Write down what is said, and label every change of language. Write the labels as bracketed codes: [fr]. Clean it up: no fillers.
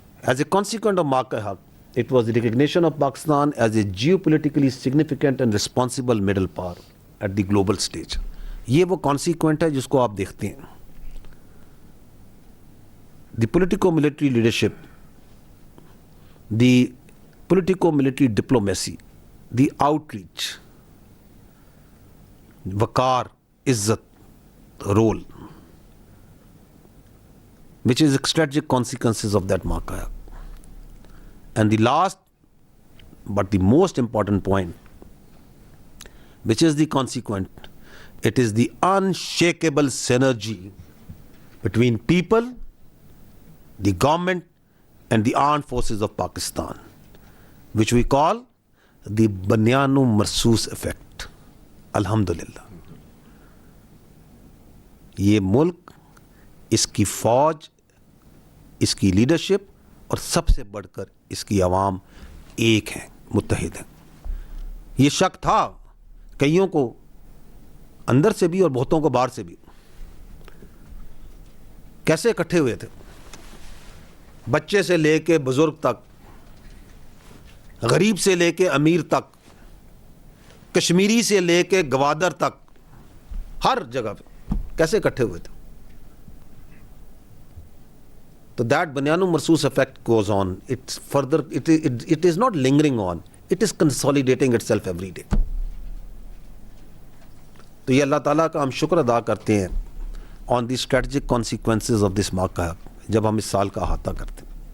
[en] As a consequence of Mark Haq, it was the recognition of Pakistan as a geopolitically significant and responsible middle power at the global stage. [ur] یہ وہ consequent ہے جس کو آپ دیکھتے ہیں. [en] The politico-military leadership, the politico-military diplomacy, the outreach, [ur] وقار، عزت، [en] role, which is strategic consequences of that Mark Haq. And the last but the most important point, which is the consequent, it is the unshakable synergy between people, the government and the armed forces of Pakistan, which we call the Banyanu Marsoos effect. [ar] Alhamdulillah. [ur] یہ ملک، اس کی فوج، اس کی leadership اور سب سے بڑھ کر اس کی عوام ایک ہیں، متحد ہیں. یہ شک تھا کئیوں کو اندر سے بھی اور بہتوں کو باہر سے بھی. کیسے اکٹھے ہوئے تھے؟ بچے سے لے کے بزرگ تک، غریب سے لے کے امیر تک، کشمیری سے لے کے گوادر تک، ہر جگہ پہ کیسے اکٹھے ہوئے تھے. [en] So that Banyanu Marsoos effect goes on. It's further, it is not lingering on. It is consolidating itself every day. [ur] تو یہ اللہ تعالیٰ کا ہم شکر ادا کرتے ہیں [en] on the strategic consequences of this Mark Haq [ur] جب ہم اس سال کا احاطہ کرتے ہیں.